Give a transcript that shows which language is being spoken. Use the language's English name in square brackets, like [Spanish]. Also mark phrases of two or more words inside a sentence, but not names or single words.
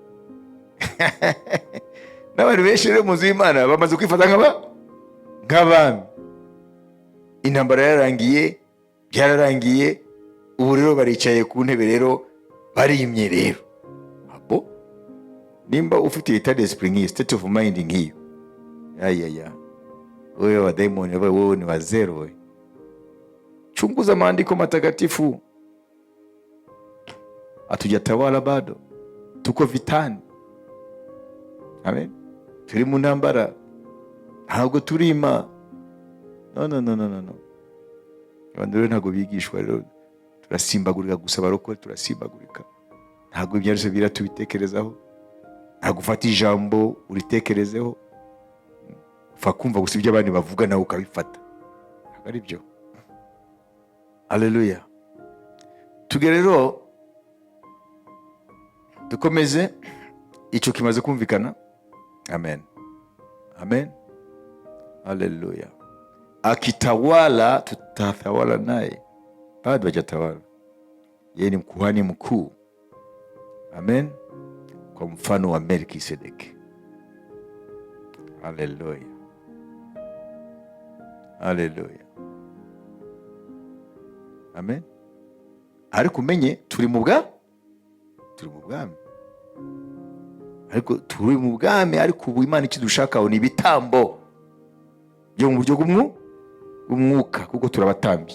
[Kinyarwanda] N'abantu benshi rero mu nzu y'Imana bamaze kwifata nk'abami. Intambara yararangiye, byararangiye, ubu rero baricaye ku ntebe rero barimye rero. Abo nimba ufite [French] état d'esprit [Kinyarwanda] nk'iyo, [English] state of mind nk'iyo, [Swahili] wewe wa daimoni, wewe ni wa zero wewe. Chunguza maandiko matakatifu. Hatujatawala bado, tuko vitani. Amen. [Kinyarwanda] Turi mu ntambara, ntabwo turima. No. Abantu rero ntabwo bigishwa rero, turasimbagurika gusa, barokore turasimbagurika. Ntabwo ibyarose biratubitekerezaho, ntabwo ufata ijambo uritekerezeho, ufa kumva gusa ibyo abandi bavuga nawe ukabifata. Ntabwo ari byo. Haleluya. Tugere rero dukomeze icyo kimaze kumvikana. Amen. Amen. Haleluya. [Swahili] Akitawala tutatawala naye. Bado hajatawala. Yeye ni kuhani mkuu. Amen. Kwa mfano wa Melkisedeki. Haleluya. Haleluya. Amen. [Kinyarwanda] Ariko umenye turi mu bwami. Ariko turi mu bwami, ariko ubu Imana ikidushakaho ni ibitambo byo mu buryo bw'umwuka, kuko turabatambyi.